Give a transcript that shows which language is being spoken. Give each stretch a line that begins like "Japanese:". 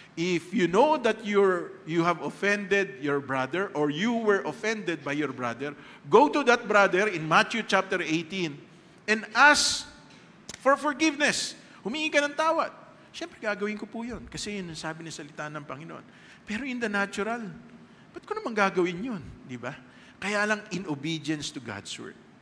English: if you know that you have offended your brother or you were offended by your brother, go to that brother in Matthew chapter 18 and ask for forgiveness.
Filipino: Humingi ka ng tawad. Siyempre, gagawin ko po yun kasi yun ang sabi ng salita ng Panginoon. Pero
English: in the natural,
Filipino: ba't ko naman gagawin yun? Di ba? Kaya lang
English: in obedience to God's word.